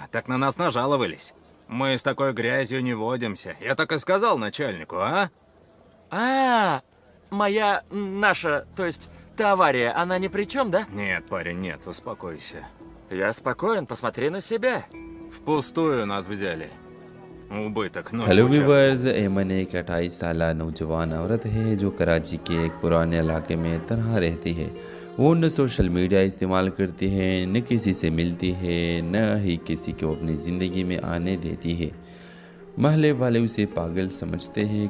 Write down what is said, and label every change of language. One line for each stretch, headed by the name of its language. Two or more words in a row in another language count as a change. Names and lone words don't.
Russian: Так на нас нажаловались. Мы с такой грязью не водимся. Я так и сказал начальнику, а? Наша, то есть, та авария, она ни при чем, да? Нет, парень, нет, успокойся. Я спокоен, посмотри на себя. Впустую нас взяли. Убыток, но
English: Hello viewers,
Hindi: एमन एक 28 साल नौजवान औरत है जो कराची के एक पुराने इलाके में तनहा रहती है। वो न
English: social media
Hindi: इस्तेमाल करती है, न किसी से मिलती है, न ही किसी को अपनी ज़िंदगी में आने देती है। महल्ले वाले उसे पागल समझते हैं।